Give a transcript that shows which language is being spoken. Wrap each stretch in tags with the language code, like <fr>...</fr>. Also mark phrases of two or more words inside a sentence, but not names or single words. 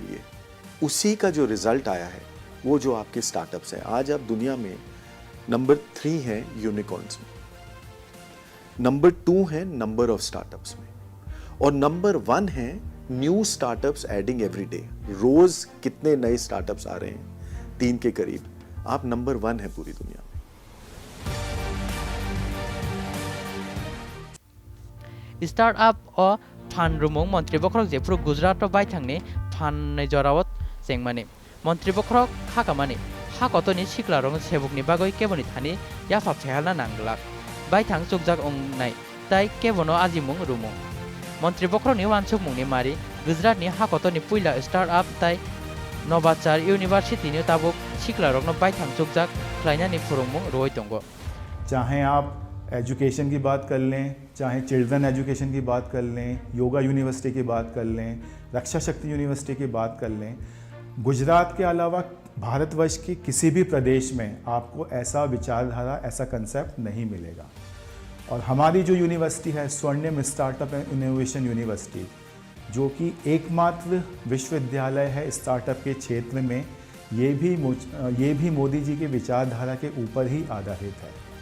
<hi>लिए उसी का जो रिजल्ट आया है वो जो आपके स्टार्टअप्स हैं आज आप दुनिया में नंबर 3 हैं यूनिकॉर्न्स में नंबर 2 है</hi> <en>number of startups</en> <hi>में और नंबर 1 है</hi> <en>new startups adding every day</en> <hi>रोज कितने नए स्टार्टअप्स आ रहे हैं 3 के करीब आप नंबर 1 है पूरी दुनिया में</hi> <trp>Start Up o phan rumung Mantri Bokrok Jefru Gujarat o baithangni phan nei jorawot sengmani Mantri Bokrok khakamani hakotoni siklarong sebukni bagoi keboni thani yafa phehalna nanglak baithang chukjak ongnai tai kebono ajimung rumung Mantri Bokrokni wansukmungni mari Gujarat ni hakotoni puila Start Up tai Novachar University ni tabuk siklarokno baithang chukjak khlainani phurungmung roi tongo</trp> <hi>चाहे आप एजुकेशन की बात कर लें चाहे</hi> <en>children education</en> <hi>की बात कर लें</hi> <en>yoga university</en> <hi>की बात कर लें रक्षा शक्ति यूनिवर्सिटी की बात कर लें गुजरात के अलावा भारतवर्ष के किसी भी प्रदेश में आपको ऐसा विचारधारा ऐसा कंसेप्ट नहीं मिलेगा और हमारी जो यूनिवर्सिटी है स्वर्णिम स्टार्टअप एंड इनोवेशन यूनिवर्सिटी जो कि एकमात्र विश्वविद्यालय है स्टार्टअप के क्षेत्र में ये भी मोदी जी के विचारधारा के ऊपर ही आधारित है</hi>